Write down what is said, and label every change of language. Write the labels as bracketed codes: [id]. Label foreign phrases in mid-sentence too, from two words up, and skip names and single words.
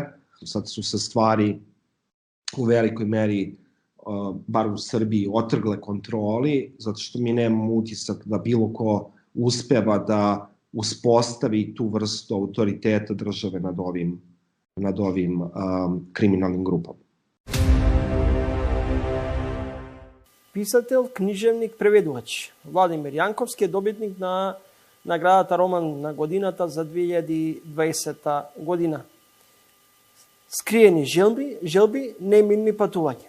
[sr] Sad su se stvari u velikoj meri, bar u Srbiji, otrgle kontroli, zato što mi nemamo utisak da bilo ko uspeva da uspostavi tu vrstu autoriteta države nad ovim kriminalnim grupama. [mk] Писател, книжевник, преведувач. Владимир Јанковски е добитник на наградата Роман на годината за 2020 година. Скриени желби, немилни патувања.